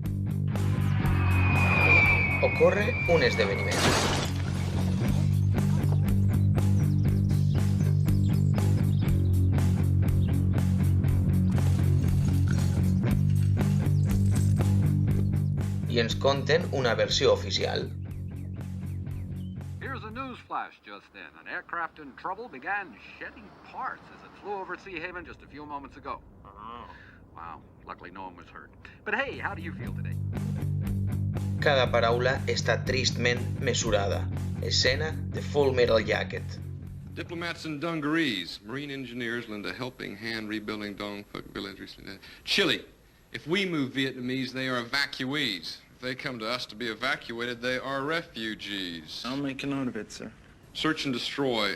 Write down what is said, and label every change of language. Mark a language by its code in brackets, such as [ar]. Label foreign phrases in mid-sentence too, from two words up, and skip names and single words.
[ca] Ocorre un esdeveniment. I ens conten una versió oficial. [en] Here's a news flash just then. An aircraft in trouble began shedding parts as it flew over Sea Haven just a few moments ago. Wow, luckily no one was hurt. But hey, how do you feel today? [ca] Cada paraula està tristment mesurada. Escena de Full Metal Jacket. [en] Diplomats in dungarees. Marine engineers lend a helping hand rebuilding Dong Phuc village. Chile. If we move Vietnamese, they are evacuees. If they come to us to be evacuated, they are refugees. I'll make a note of it, sir. Search and destroy.